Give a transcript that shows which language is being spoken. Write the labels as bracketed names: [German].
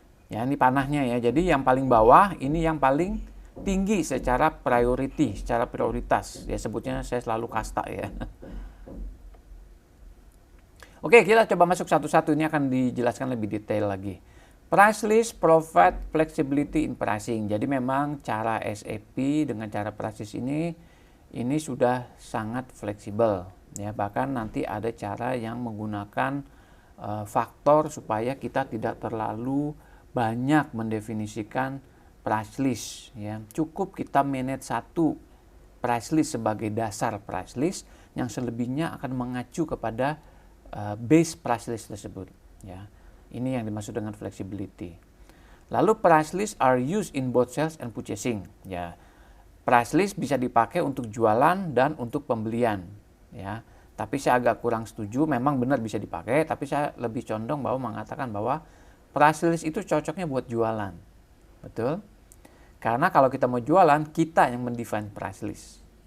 [Indonesian] Ya, ini panahnya ya. Jadi yang paling bawah ini yang paling tinggi secara priority, secara prioritas. Ya, sebutnya saya selalu kasta ya. Oke, kita coba masuk satu-satu, ini akan dijelaskan lebih detail lagi. [English] Price list provide flexibility in pricing. [Indonesian] Jadi memang cara SAP dengan cara price list ini sudah sangat fleksibel, ya. Bahkan nanti ada cara yang menggunakan faktor supaya kita tidak terlalu banyak mendefinisikan price list, ya. Cukup kita manage satu price list sebagai dasar price list, yang selebihnya akan mengacu kepada base price list tersebut, ya. Ini yang dimaksud dengan flexibility. [English] Lalu price list are used in both sales and purchasing. [Indonesian] Ya, price list bisa dipakai untuk jualan dan untuk pembelian. Ya, tapi saya agak kurang setuju. Memang benar bisa dipakai, tapi saya lebih condong mengatakan bahwa price list itu cocoknya buat jualan. Betul? Karena kalau kita mau jualan, kita yang mendefine price list.